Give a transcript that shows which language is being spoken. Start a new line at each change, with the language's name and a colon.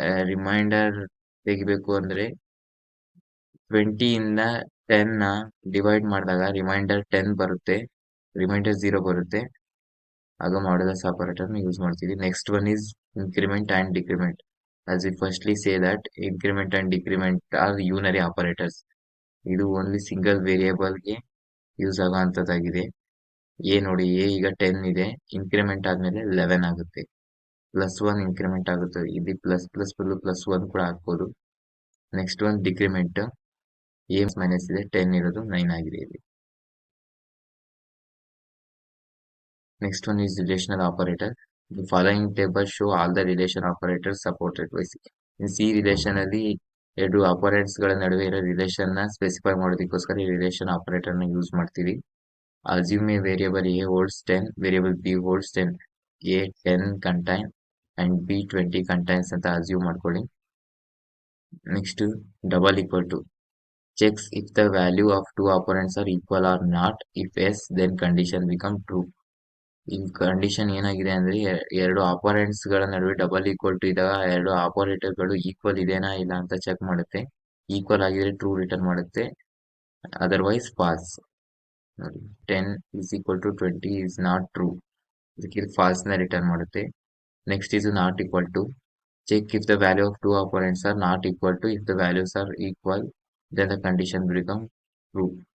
Kannada: Reminder ತೆಗಿಬೇಕು ಅಂದ್ರೆ 20 ಇಂದ 10 ನ ಡಿವೈಡ್ ಮಾಡಿದಾಗ ರಿಮೈಂಡರ್ 10 ಬರುತ್ತೆ, ರಿಮೈಂಡರ್ 0 ಬರುತ್ತೆ. ಆಗ ಮಾಡ್ಯುಲಸ್ ಆಪರೇಟರ್ ನ ಯೂಸ್ ಮಾಡ್ತೀವಿ.
English: Next one is increment and decrement. as we firstly say that increment and decrement are unary operators.
Kannada: ಇದು ಓನ್ಲಿ ಸಿಂಗಲ್ ವೇರಿಯೇಬಲ್ ಗೆ ಯೂಸ್ ಆಗುವಂತದ್ದಾಗಿದೆ. ಎ ನೋಡಿ, ಎ ಈಗ 10 ಇದೆ, ಇನ್ಕ್ರಿಮೆಂಟ್ ಆದ್ಮೇಲೆ 11 ಆಗುತ್ತೆ. +1 ಇನ್ಕ್ರಿಮೆಂಟ್ ಆಗುತ್ತೆ. ಇದು ++++1 ಕೂಡ ಹಾಕ್ಬೋದು. Next one decrement. A minus ಇದೆ, 10 ಇರೋದು 9 ಆಗಿದೆ ಇಲ್ಲಿ.
English: Next one is relational operator. The following table show all the relation operators supported by C.
Kannada: In C relation ಅಲ್ಲಿ ಎರಡು ಆಪರೇಟರ್ಸ್ ಗಳ ನಡುವೆ ಇರೋ ರಿಲೇಷನ್ ನ ಸ್ಪೆಸಿಫೈ ಮಾಡೋದಕ್ಕೋಸ್ಕರ ಈ ರಿಲೇಷನ್ ಆಪರೇಟರ್ ನ ಯೂಸ್ ಮಾಡ್ತೀವಿ.
English: Assume a variable A holds 10, variable B holds 10.
Kannada: A 10 contain and B 20 contains ಅಂತ ಅಸ್ಯೂಮ್ ಮಾಡ್ಕೊಳ್ಳಿ.
English: Next double equal to. Checks if the value of two operands are equal or not. If yes, then condition become true.
Kannada: ಈ condition ಏನಾಗಿದೆ ಅಂದ್ರೆ ಎರಡು operands ಗಳ ನಡುವೆ double equal to ಇದ್ದಾಗ ಎರಡು ಆಪರೇಟರ್ ಗಳು ಈಕ್ವಲ್ ಇದೆನಾ ಇಲ್ಲ ಅಂತ ಚೆಕ್ ಮಾಡುತ್ತೆ. ಈಕ್ವಲ್ ಆಗಿದ್ರೆ ಟ್ರೂ ರಿಟರ್ನ್ ಮಾಡುತ್ತೆ, ಅದರ್ವೈಸ್ ಫಾಲ್ಸ್. ನೋಡಿ,
English: 10 is equal to 20 is not true.
Kannada: ಇದಕ್ಕೆ ಫಾಲ್ಸ್ ನ ರಿಟರ್ನ್ ಮಾಡುತ್ತೆ.
English: Next is not equal to. Check if the value of two operands are not equal to. If the values are equal, then the condition become true.